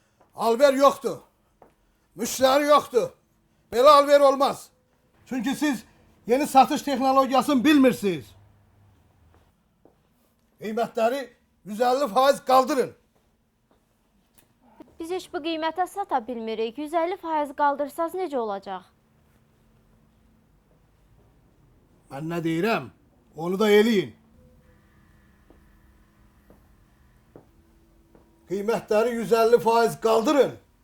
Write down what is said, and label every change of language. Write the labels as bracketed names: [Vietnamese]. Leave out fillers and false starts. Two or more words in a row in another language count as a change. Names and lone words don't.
[Turkish] Alver yoktu. Müşteri yoktu. Böyle alver olmaz. [Azerbaijani] Çünkü siz yeni satış teknolojisini bilmirsiniz. [Turkish] Kıymetleri 150% kaldırın. [Azerbaijani] Biz heç bu qiymətə sata bilmirik. 150% qaldırsanız necə olacaq? [Turkish] Ben ne diyeyim? Onu da eleyin. Kıymetleri 150% kaldırın.